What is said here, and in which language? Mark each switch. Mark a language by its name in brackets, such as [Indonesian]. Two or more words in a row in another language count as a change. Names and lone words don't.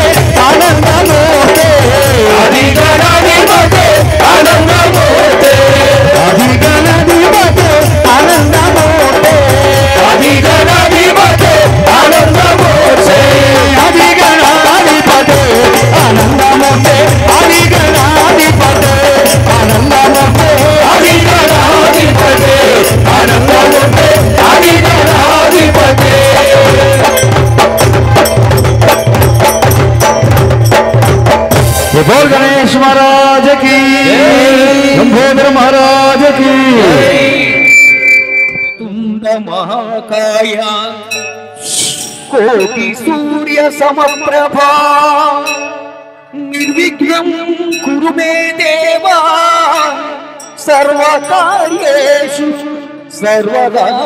[Telugu] ఆనందమూర్తే ఆదిగణాధిపతే ఆనందమూర్తే ఆదిగణాధిపతే ఆనందమూర్తే ఆదిగణాధిపతే ఆనందమూర్తే ఆదిగణాధిపతే ఆనందమూర్తే ఆదిగణాధిపతే ఆనందమూర్తే ఆదిగణాధిపతే ఆనందమూర్తే ఆదిగణాధిపతే [Hindi] बोल गणेश महाराज की लंबोदर महाराज की [Sanskrit] तुंड महाकाय कोटि सूर्य समप्रभा निर्विघ्नं कुरु मे देवा सर्वकार्येषु सर्वदा